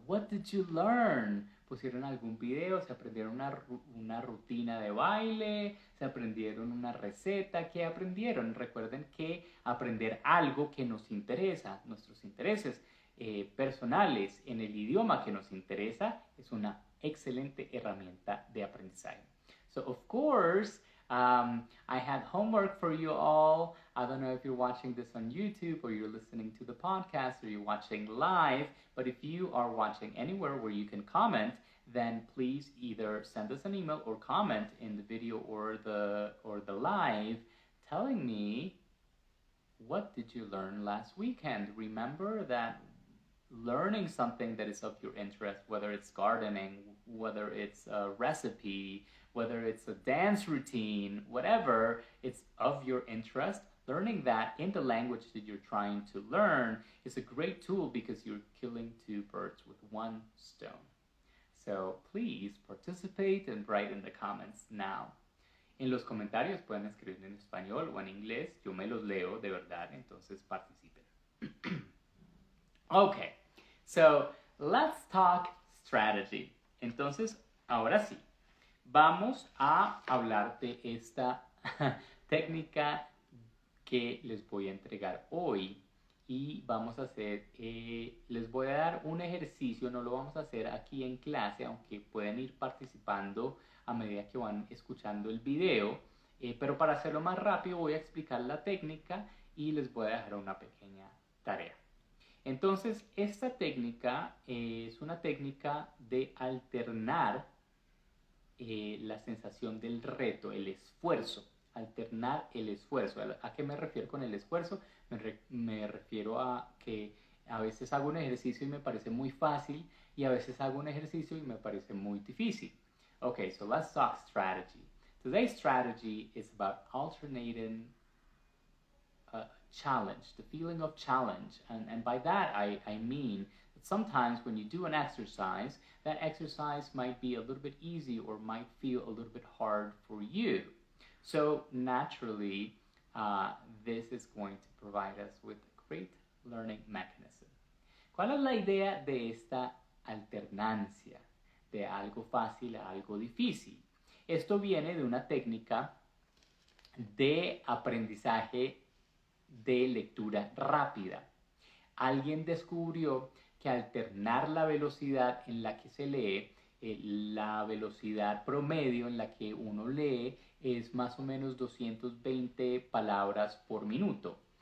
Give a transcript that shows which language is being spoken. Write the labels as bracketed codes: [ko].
[en] What did you learn? [es] ¿Pusieron algún video? ¿Se aprendieron una rutina de baile? ¿Se aprendieron una receta? ¿Qué aprendieron? Recuerden que aprender algo que nos interesa, nuestros intereses personales en el idioma que nos interesa, es una excelente herramienta de aprendizaje. [en] So, of course, I had homework for you all. I don't know if you're watching this on YouTube or you're listening to the podcast or you're watching live, but if you are watching anywhere where you can comment, then please either send us an email or comment in the video or the live telling me, what did you learn last weekend? Remember that learning something that is of your interest, whether it's gardening, whether it's a recipe, whether it's a dance routine, whatever, it's of your interest. Learning that in the language that you're trying to learn is a great tool because you're killing two birds with one stone. So please participate and write in the comments now. [es] En los comentarios pueden escribir en español o en inglés. Yo me los leo de verdad, entonces participen. [en] Okay, so let's talk strategy. [es] Entonces, ahora sí, vamos a hablar de esta técnica que les voy a entregar hoy y vamos a hacer, les voy a dar un ejercicio, no lo vamos a hacer aquí en clase, aunque pueden ir participando a medida que van escuchando el video, pero para hacerlo más rápido voy a explicar la técnica y les voy a dejar una pequeña tarea. Entonces, esta técnica es una técnica de alternar la sensación del reto, el esfuerzo, alternar el esfuerzo. ¿A qué me refiero con el esfuerzo? Me refiero a que a veces hago un ejercicio y me parece muy fácil y a veces hago un ejercicio y me parece muy difícil. [en] Okay, so let's talk strategy. Today's strategy is about alternating challenge, the feeling of challenge. And by that, I mean that sometimes when you do an exercise, that exercise might be a little bit easy or might feel a little bit hard for you. So naturally, this is going to provide us with a great learning mechanism. [es] ¿Cuál es la idea de esta alternancia de algo fácil a algo difícil? Esto viene de una técnica de aprendizaje de lectura rápida. Alguien descubrió que alternar la velocidad en la que se lee, la velocidad promedio en la que uno lee es más o menos 220 palabras por minuto.